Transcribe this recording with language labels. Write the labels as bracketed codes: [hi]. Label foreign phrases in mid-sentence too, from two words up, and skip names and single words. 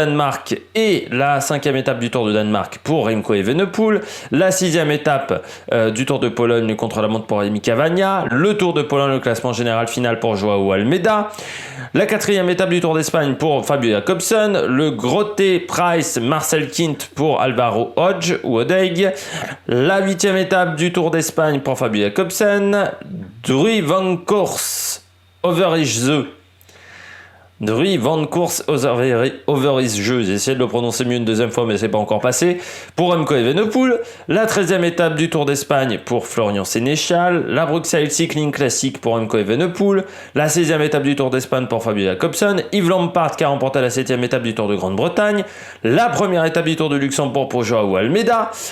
[fr] Danemark et la 5e étape du Tour du Danemark pour Remco Evenepoel, la 6e étape du Tour de Pologne contre la montre pour Rémi Cavagna, le Tour de Pologne, le classement général final pour Joao Almeida, la 4e étape du Tour d'Espagne pour Fabio Jakobsen, le Grote Price Marcel Kint pour Alvaro Hodge ou Odeig, la 8e étape du Tour d'Espagne pour Fabio Jakobsen, Drie van Koers Overijse. Drie van Koers Overijse. J'ai essayé de le prononcer mieux une deuxième fois, mais c'est pas encore passé. Pour Remco Evenepoel, la 13e étape du Tour d'Espagne pour Florian Sénéchal, la Bruxelles Cycling Classic pour Remco Evenepoel, la 16e étape du Tour d'Espagne pour Fabio Jakobsen, Yves Lampaert qui a remporté la 7e étape du Tour de Grande-Bretagne, la première étape du Tour de Luxembourg pour Joao Almeida,